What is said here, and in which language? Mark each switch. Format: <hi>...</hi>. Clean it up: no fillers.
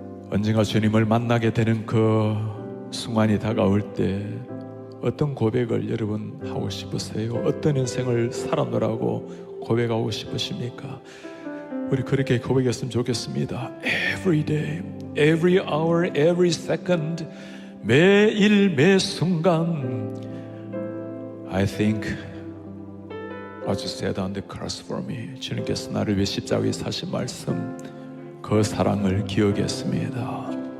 <ko>언젠가 주님을 만나게 되는 그 순간이 다가올 때 어떤 고백을 여러분 하고 싶으세요? 어떤 인생을 살아노라고 고백하고 싶으십니까? 우리 그렇게 고백했으면 좋겠습니다.</ko> <en>Every day, every hour, every second,</en> <ko>매일 매 순간</ko> <en>I think what you said on the cross for me.</en> <ko>주님께서 나를 위해 십자가에 사신 말씀, 그 사랑을 기억했습니다.</ko>